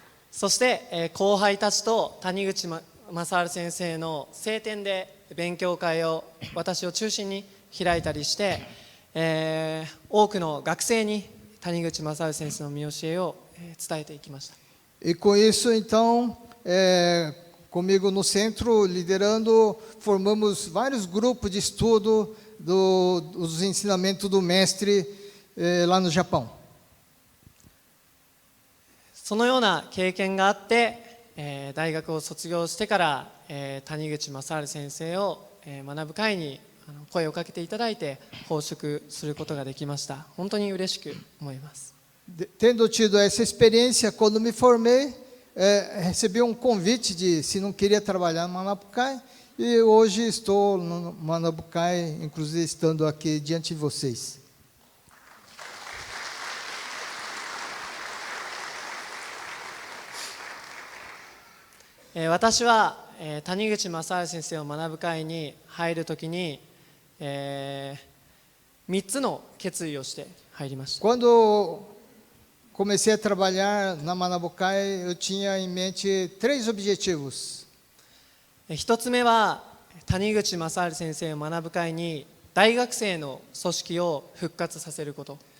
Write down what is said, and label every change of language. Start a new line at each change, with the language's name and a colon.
Japanese: そして、後輩たちと谷口正治先生の聖典で勉強会を私を中心に開いたりして、多くの学生に谷口正治先生の見教えを伝えていきました。
Portuguese: E com isso, então, comigo no centro, liderando, formamos vários grupos de estudo dos ensinamentos do Mestre lá no Japão.
Japanese: そのような経験があって、大学を卒業してから、谷口正治先生を、学ぶ会に声をかけていただいて奉職することができました。本当に嬉しく思います。
Portuguese: Tendo tido essa experiência, quando me formei, recebi um convite de se não queria trabalhar no Manabucai, e hoje estou no Manabucai, inclusive estando aqui diante de vocês.
Japanese: 私は谷口正治先生を学ぶ会に入るときに、3つの決意をして入りました。
Portuguese: Quando comecei a trabalhar na Manabucai, eu tinha em mente 3 objetivos.
Japanese: 1つ目は谷口正治先生を学ぶ会に大学生の組織を復活させること。